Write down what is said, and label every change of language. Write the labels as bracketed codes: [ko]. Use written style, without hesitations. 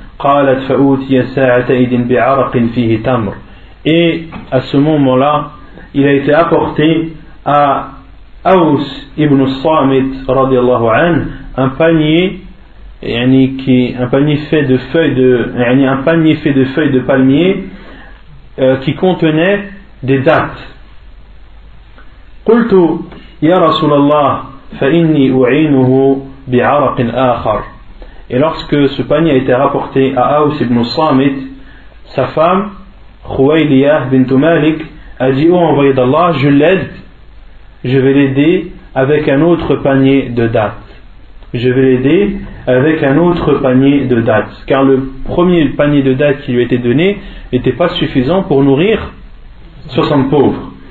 [ar] Qalat fa'utiya sa'ata idin bi'arqin fihi tamr, [fr] et à ce moment-là il a été apporté à Aws ibn Samit radiyallahu an un panier, yani qui un panier fait de feuilles de yani un panier fait de feuilles de palmier qui contenait des dattes. [ar] قلت يا رسول الله فإني أعينه بعرق آخر. [fr] Et lorsque ce panier a été rapporté à Aws ibn Samit, sa femme Khuwayliyah bint Malik a dit: oh envoyé d'Allah, je l'aide, je vais l'aider avec un autre panier de dattes. Je vais l'aider avec un autre panier de dattes, car le premier panier de dattes qui lui a été donné n'était pas suffisant pour nourrir 60 pauvres.